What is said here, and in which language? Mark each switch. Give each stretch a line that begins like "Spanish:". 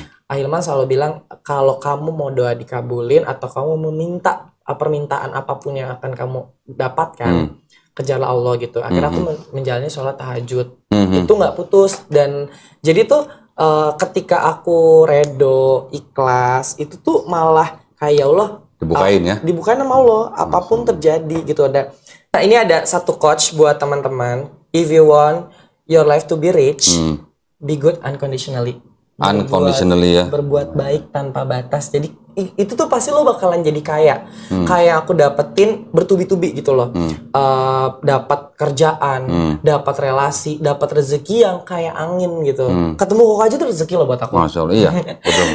Indonesian: Ahilman selalu bilang kalau kamu mau doa dikabulin atau kamu meminta permintaan apapun yang akan kamu dapatkan, kejarlah Allah gitu. Akhirnya aku menjalani sholat tahajud. Itu nggak putus. Dan jadi tuh ketika aku redo, ikhlas, itu tuh malah kayak ya Allah Dibukain ya. dibukain sama Allah, apapun terjadi gitu. Nah ini ada satu coach buat teman-teman.
English: If you want your life to be rich, be good unconditionally. Unconditionally ya.
Indonesian: Berbuat baik tanpa batas. Jadi itu tuh pasti lo bakalan jadi kaya. Kayak aku dapetin bertubi-tubi gitu loh. Dapat kerjaan, dapat relasi, dapat rezeki yang kayak angin gitu. Ketemu kok aja tuh rezeki loh buat aku. Masya Allah, iya. Betul.